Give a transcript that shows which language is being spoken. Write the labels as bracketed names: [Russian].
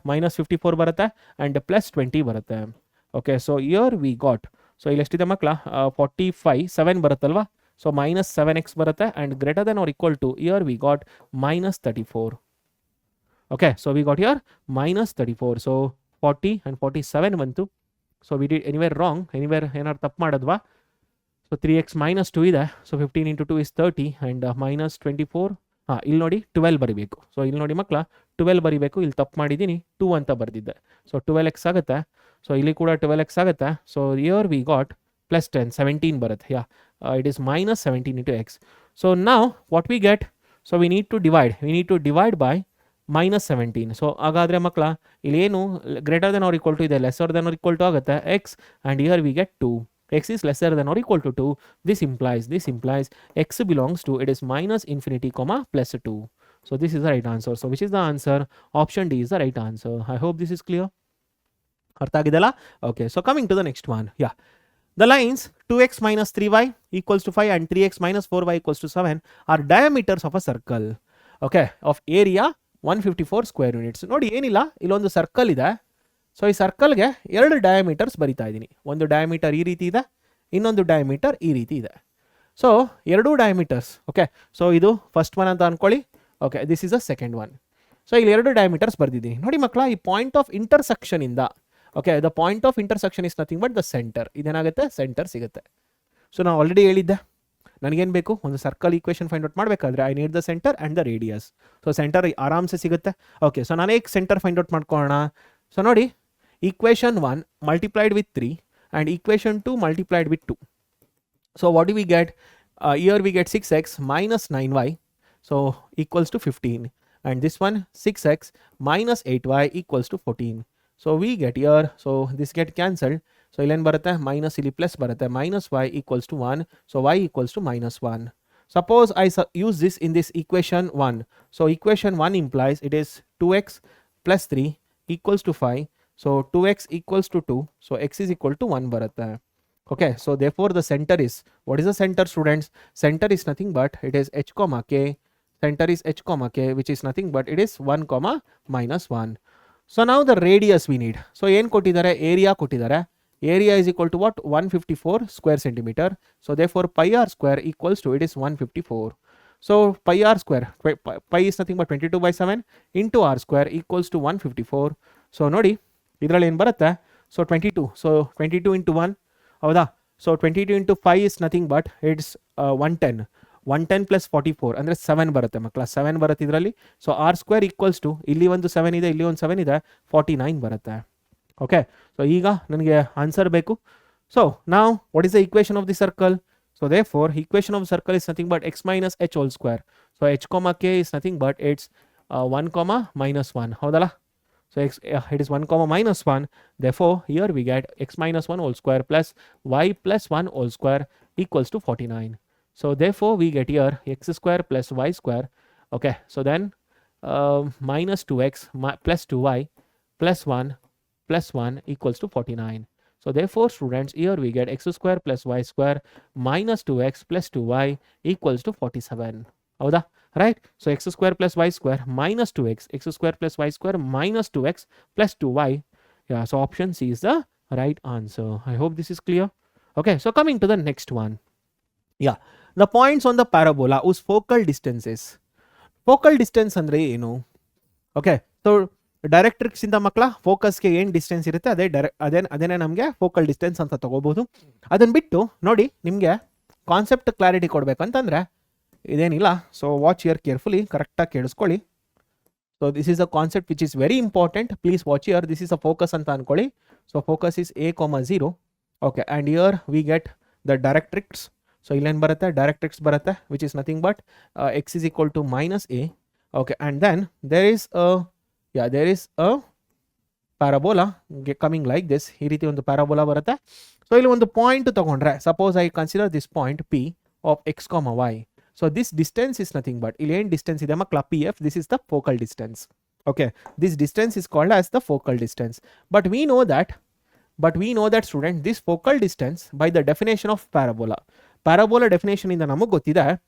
[English] minus 54 [Kannada] ಬರುತ್ತೆ [English] and plus 20 ಬರುತ್ತೆ. Okay, so here we got, so [Kannada] ಇಲ್ಲಿ ಎಷ್ಟಿದೆ ಮಕ್ಕಳ? 45 7 ಬರುತ್ತಲ್ವಾ? [English] so minus 7x [Kannada] ಬರುತ್ತೆ [English] and greater than or equal to, here we got minus 34. Okay, so we got here minus 34. So 40 and 47 [Kannada] ಬಂತು. [English] so we did anywhere wrong, anywhere [Kannada] ಏನಾದ್ರು ತಪ್ಪು ಮಾಡಿದ್ವಾ? [English] so 3x minus 2 [Kannada] ಇದೆ. [English] so 15 into 2 is 30 and minus 24, [Kannada] ಇಲ್ಲಿ ನೋಡಿ 12 ಬರೀಬೇಕು. [English] so [Kannada] ಇಲ್ಲಿ ನೋಡಿ ಮಕ್ಕಳ 12 ಬರಿಬೇಕು, ಇಲ್ಲಿ ತಪ್ಪು ಮಾಡಿದ್ದೀನಿ 2 ಅಂತ ಬರೆದಿದ್ದೆ. [English] so 12x [Kannada] ಆಗುತ್ತೆ. [English] so [Kannada] ಇಲ್ಲಿ ಕೂಡ [English] 12x ಆಗುತ್ತೆ. So here we got plus 10 17 [Kannada] ಬರುತ್ತೆ. [English] Yeah it is minus 17 into x. So [Kannada] ನಾವು [English] What we get, so we need to divide by minus 17. So [Kannada] ಹಾಗಾದರೆ ಮಕ್ಕಳ ಇಲ್ಲಿ ಏನು [English] greater than or equal to [Kannada] ಇದೆ, [English] lesser than or equal to [Kannada] ಆಗುತ್ತೆ [English] X, and here we get 2. x is lesser than or equal to 2. This implies x belongs to, it is minus infinity comma plus 2. So this is the right answer. So which is the answer? Option D is the right answer. I hope this is clear. [Kannada] ಅರ್ಥ ಆಗಿದೆಲ್ಲ? [English] Okay, so coming to the next one. Yeah, the lines 2x minus 3y equals to 5 and 3x minus 4y equals to 7 are diameters of a circle. Okay, of area 154 square units. [Kannada] ನೋಡಿ ಏನಿಲ್ಲ, ಇಲ್ಲೊಂದು circle ಇದೆ. So ಈ ಸರ್ಕಲ್ಗೆ 2 diameters ಬರಿತಾ ಇದ್ದೀನಿ. ಒಂದು diameter ಈ ರೀತಿ ಇದೆ, ಇನ್ನೊಂದು ಡಯಾಮೀಟರ್ ಈ ರೀತಿ ಇದೆ. [English] So 2 diameters. Okay, so ಇದು first one [Kannada] ಅಂತ ಅನ್ಕೊಳ್ಳಿ. [English] Okay, this is a second one. So [Kannada] ಇಲ್ಲಿ 2 ಡಯಾಮೀಟರ್ಸ್ ಬರ್ದಿದ್ದೀನಿ. ನೋಡಿ ಮಕ್ಕಳ, ಈ [English] point of intersection [Kannada] ಇಂದ, [English] Okay, the point of intersection is nothing but the centre. [Kannada] ಇದೇನಾಗುತ್ತೆ, [English] centre [Kannada] ಸಿಗುತ್ತೆ. [English] so [Kannada] ನಾವು [English] already [Kannada] ಹೇಳಿದ್ದೆ, ನನಗೇನು ಬೇಕು, ಒಂದು [English] circle equation find out [Kannada] ಮಾಡಬೇಕಾದ್ರೆ [English] I need the centre and the radius. So centre [Hindi] ಆರಾಮ್ಸೆ [Kannada] ಸಿಗುತ್ತೆ. [English] okay, so [Kannada] ನಾನು ಹೇಗೆ [English] centre find out [Kannada] ಮಾಡ್ಕೊಳ್ಳೋಣ? [English] so [Kannada] ನೋಡಿ, [English] equation 1 multiplied with 3 and equation 2 multiplied with 2. So what do we get? Here we get 6x minus 9y, so equals to 15, and this one 6x minus 8y equals to 14. So we get here, so this get cancelled. So [Kannada] illen barutte [English] minus [Kannada] ili [English] plus [Kannada] barutte, [English] minus y equals to 1, so y equals to minus 1. Suppose I use this in this equation 1. So equation 1 implies it is 2x plus 3 equals to 5. So 2x equals to 2. So x is equal to 1 [Kannada] baratta. [English] Okay, so therefore the center is, what is the center, students? Center is nothing but it is h comma k. Center is h comma k, which is nothing but it is 1 comma minus 1. So now the radius we need. [Kannada] So ಏನು ಕೊಟ್ಟಿದ್ದಾರೆ, area ಕೊಟ್ಟಿದ್ದಾರೆ. [English] Area is equal to what? 154 square centimeter. So therefore pi r square equals to, it is 154. So pi r square, pi is nothing but 22/7 into r square equals to 154. [Kannada] So ನೋಡಿ, ಇದರಲ್ಲಿ ಏನು ಬರುತ್ತೆ, so 22. So 22 into 1, ಹೌದಾ? [English] so 22 into 5 is nothing but it's 110 plus 44 [Kannada] ಅಂದರೆ [English] 7 [Kannada] ಬರುತ್ತೆ ಮಕ್ಕಳ. 7 ಬರುತ್ತೆ ಇದರಲ್ಲಿ. [English] so r square equals to, [Kannada] ಇಲ್ಲಿ ಒಂದು 7 ಇದೆ, [English] ಇಲ್ಲಿ ಒಂದು 7 ಇದೆ, 49 [Kannada] ಬರುತ್ತೆ. [English] okay, so [Kannada] ಈಗ ನನಗೆ [English] answer [Kannada] ಬೇಕು. [English] so [Kannada] ನಾವು [English] What is the equation of the circle? So therefore equation of circle is nothing but x minus h whole square. So h comma k is nothing but it's 1 comma minus 1. [Kannada] ಹೌದಲ್ಲ? [English] So it is 1 comma minus 1. Therefore here we get x minus 1 whole square plus y plus 1 whole square equals to 49. So therefore we get here x square plus y square. Okay, so then minus 2x plus 2y plus 1 equals to 49. So therefore students, here we get x square plus y square minus 2x plus 2y equals to 47. [Kannada] ಹೌದಾ? [English] Right? So x square plus y square minus 2x, x square plus y square minus 2x plus 2y. Yeah, so option C is the right answer. I hope this is clear. Okay, so coming to the next one. Yeah, the points on the parabola whose focal distance is. [Kannada] Focal distance ಅಂದ್ರೆ ಏನು? Okay, so directrix ಇಂದ ಮಕ್ಕಳ ಫೋಕಸ್ಗೆ ಏನು distance ಇರುತ್ತೆ ಅದೇನೇ ನಮಗೆ focal distance ಅಂತ ತಗೋಬಹುದು. ಅದನ್ನು ಬಿಟ್ಟು ನೋಡಿ, ನಿಮಗೆ concept clarity ಕೊಡಬೇಕಂತಂದರೆ ಇದೇನಿಲ್ಲ. [English] so watch here carefully, [Kannada] ಕರೆಕ್ಟಾಗಿ ಕೇಳಿಸ್ಕೊಳ್ಳಿ. [English] So this is a concept which is very important. Please watch here. This is a focus [Kannada] ಅಂತ ಅನ್ಕೊಳ್ಳಿ. [English] So focus is a, 0. Okay, and here we get the directrix. So [Kannada] ಇಲ್ಲೇನು ಬರುತ್ತೆ, [English] directrix [Kannada] ಬರುತ್ತೆ, [English] Which is nothing but x is equal to minus a. Okay, and then there is a parabola coming like this. [Kannada] ಈ ರೀತಿ ಒಂದು parabola ಬರುತ್ತೆ. [English] so [Kannada] ಇಲ್ಲಿ ಒಂದು point ತಗೊಂಡ್ರೆ, [English] Suppose I consider this point p of x, y. So this distance is nothing but, [Kannada] ಇಲ್ಲಿ ಏನು distance ಇದೆ ಮಕ್ಕಳ, [English] pf, this is the focal distance. Okay, this distance is called as the focal distance. But we know that student, this focal distance by the definition of parabola definition [Kannada] ಇಂದ ನಮಗೆ ಗೊತ್ತಿದೆ.